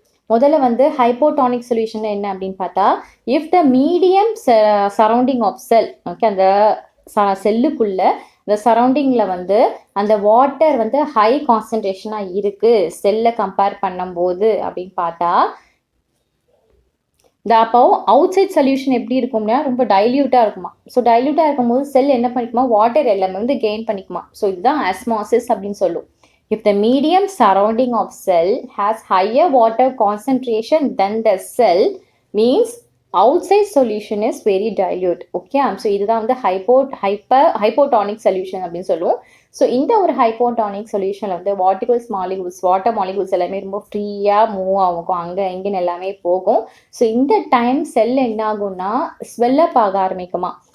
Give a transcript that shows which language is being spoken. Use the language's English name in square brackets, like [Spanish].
[Tamil] முதல்ல வந்து hypotonic solution என்ன அப்படின்னு பார்த்தா, if the medium surrounding of cell, okay, அந்த செல்லுக்குள்ள இந்த சரௌண்டிங்கில் வந்து அந்த வாட்டர் வந்து ஹை கான்சன்ட்ரேஷனாக இருக்குது செல்லை கம்பேர் பண்ணும்போது அப்படின்னு பார்த்தா, அப்போ அவுட் சைட் சொல்யூஷன் எப்படி இருக்கும்னா ரொம்ப டைல்யூட்டாக இருக்குமா. ஸோ டைல்யூட்டாக இருக்கும்போது செல் என்ன பண்ணிக்குமா, வாட்டர் எல்லாமே வந்து கெயின் பண்ணிக்குமா. ஸோ இதுதான் ஆஸ்மாசிஸ் அப்படின்னு சொல்லுவோம். [English] If the medium surrounding of cell has higher water concentration than the cell, means outside solution is very dilute. Okay, so [Tamil] இதுதான் வந்து hypotonic solution அப்படின்னு சொல்லுவோம். ஸோ இந்த ஒரு ஹைப்போடானிக் சொல்யூஷனில் வந்து வாட்டர் மாலிகுல்ஸ் எல்லாமே ரொம்ப ஃப்ரீயாக மூவ் ஆகும், அங்கே இங்கேன்னு எல்லாமே போகும். ஸோ இந்த டைம் செல் என்ன ஆகும்னா ஸ்வெல்லப் ஆக ஆரம்பிக்குமா.